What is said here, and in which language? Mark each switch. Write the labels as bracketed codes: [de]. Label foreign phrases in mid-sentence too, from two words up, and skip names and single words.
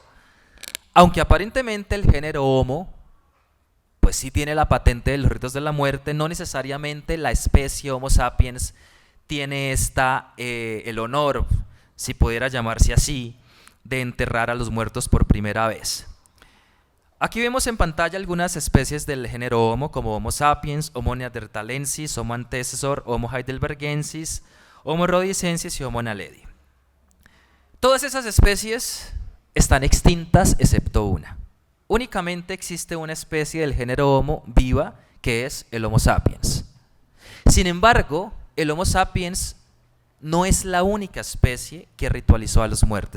[es] Aunque aparentemente el género Homo pues sí tiene la patente de los ritos de la muerte, no necesariamente la especie Homo sapiens tiene el honor, si pudiera llamarse así, de enterrar a los muertos por primera vez. Aquí vemos en pantalla algunas especies del género Homo, como Homo sapiens, Homo neanderthalensis, Homo antecessor, Homo heidelbergensis, Homo rhodesiensis y Homo naledi. Todas esas especies están extintas excepto una. Únicamente existe una especie del género Homo viva, que es el Homo sapiens. Sin embargo, el Homo sapiens no es la única especie que ritualizó a los muertos.